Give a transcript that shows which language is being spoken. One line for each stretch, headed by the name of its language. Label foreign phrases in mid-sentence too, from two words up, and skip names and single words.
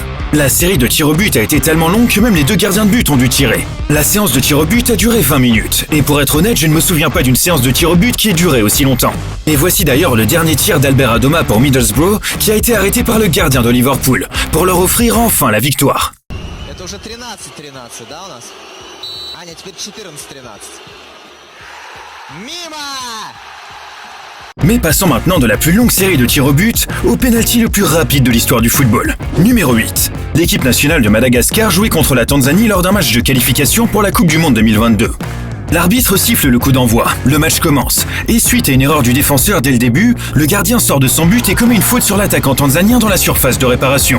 French: La série de tirs au but a été tellement longue que même les deux gardiens de but ont dû tirer. La séance de tir au but a duré 20 minutes, et pour être honnête, je ne me souviens pas d'une séance de tir au but qui ait duré aussi longtemps. Et voici d'ailleurs le dernier tir d'Albert Adoma pour Middlesbrough, qui a été arrêté par le gardien de Liverpool, pour leur offrir enfin la victoire.
Russian: Это уже 13-13, да, у нас? А, нет, теперь 14-13. Мимо!
French: Mais passons maintenant de la plus longue série de tirs au but au pénalty le plus rapide de l'histoire du football. Numéro 8. L'équipe nationale de Madagascar jouait contre la Tanzanie lors d'un match de qualification pour la Coupe du Monde 2022. L'arbitre siffle le coup d'envoi, le match commence, et suite à une erreur du défenseur dès le début, le gardien sort de son but et commet une faute sur l'attaquant tanzanien dans la surface de réparation.